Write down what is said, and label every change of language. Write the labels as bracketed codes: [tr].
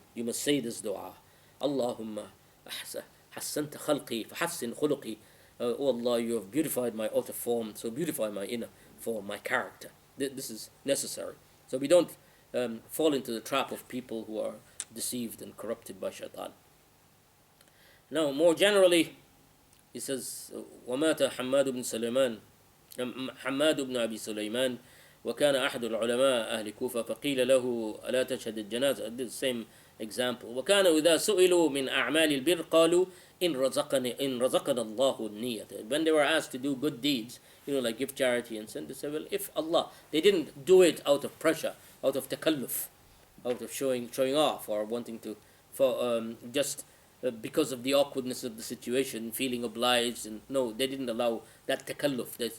[en] You must say this dua. [ar] Allahumma hassanta khalqi fahassin khuluqi. [en] Oh Allah, you have beautified my outer form, so beautify my inner form, my character. This is necessary. So we don't fall into the trap of people who are deceived and corrupted by shaitan. Now, more generally, he says, [ar] وَمَاتَ حَمَّادُ بن سليمان حماد بن أبي سليمان وكان أحد العلماء أهل كوفة فقيل له ألا تشهد الجنازة. [en] The same example. [ar] وكان إذا سئلوا من أعمال البر قالوا إن رزقنا الله النية. [en] When they were asked to do good deeds, like give charity and send, they say, well, if Allah, they didn't do it out of pressure, out of takalluf, out of showing off or wanting to, just because of the awkwardness of the situation, feeling obliged, and no, they didn't allow that takalluf.